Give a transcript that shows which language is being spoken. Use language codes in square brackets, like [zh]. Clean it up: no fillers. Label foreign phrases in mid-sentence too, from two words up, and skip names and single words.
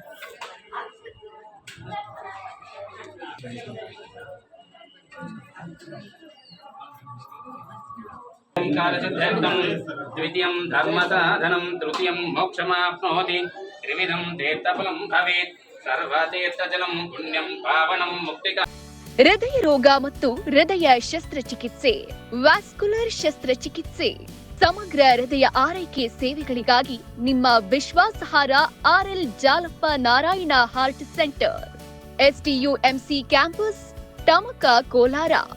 [sa] द्वितीयं धर्मसाधनं तृतीयं मोक्षमाप्नोति त्रिविधं तीर्थफलं भवेत् सर्वतीर्थजलं पुण्यं पावनं मुक्तिका [kn] ಹೃದಯ ರೋಗ ಮತ್ತು ಹೃದಯ ಶಸ್ತ್ರಚಿಕಿತ್ಸೆ, ವ್ಯಾಸ್ಕ್ಯುಲರ್ ಶಸ್ತ್ರಚಿಕಿತ್ಸೆ, ಸಮಗ್ರ ಹೃದಯ ಆರೈಕೆ ಸೇವೆಗಳಿಗಾಗಿ ನಿಮ್ಮ ವಿಶ್ವಾಸಾರ್ಹ ಆರ್ಎಲ್ ಜಾಲಪ್ಪ ನಾರಾಯಣ ಹಾರ್ಟ್ ಸೆಂಟರ್, ಎಸ್ಟಿಯುಎಂಸಿ ಕ್ಯಾಂಪಸ್, ಟಮಕ, ಕೋಲಾರ.